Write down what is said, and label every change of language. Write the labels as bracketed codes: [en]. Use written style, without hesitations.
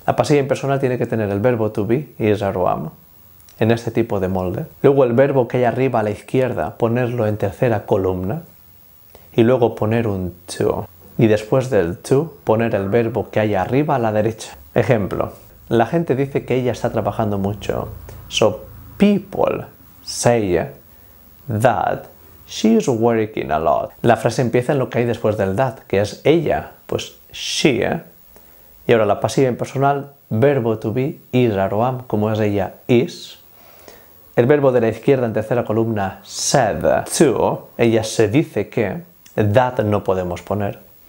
[es] La pasiva impersonal tiene que tener el verbo to be y is, are, or, am, en este tipo de molde. Luego el verbo que hay arriba a la izquierda, ponerlo en tercera columna. Y luego poner un to. Y después del to, poner el verbo que hay arriba a la derecha. Ejemplo. La gente dice que ella está trabajando mucho. [en] So, people say that she is working a lot. [es] La frase empieza en lo que hay después del that, que es ella, pues she. Y ahora la pasiva impersonal, verbo to be, is, are, or, am, como es ella, is. El verbo de la izquierda en tercera columna, said to, ella se dice que, that no podemos poner.